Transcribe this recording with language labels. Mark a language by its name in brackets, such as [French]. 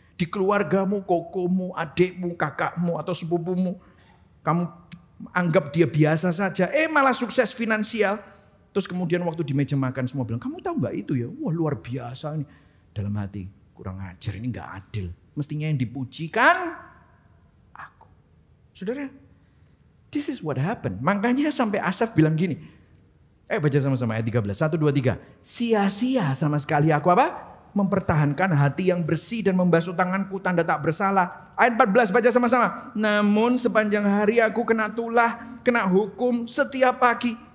[Indonesian] Di keluargamu, kokomu, adikmu, kakakmu atau sepupumu. Kamu anggap dia biasa saja, malah sukses finansial. Terus kemudian waktu di meja makan semua bilang, kamu tahu gak itu ya? Wah luar biasa ini. Dalam hati, kurang ajar, ini gak adil. Mestinya yang dipuji kan aku. [English] Saudara, this is what happened. [Indonesian] Makanya sampai Asaf bilang gini. Baca sama-sama ayat 13. 1, 2, 3. Sia-sia sama sekali aku apa? Mempertahankan hati yang bersih dan membasuh tanganku tanda tak bersalah. Ayat 14 baca sama-sama. Namun sepanjang hari aku kena tulah, kena hukum setiap pagi.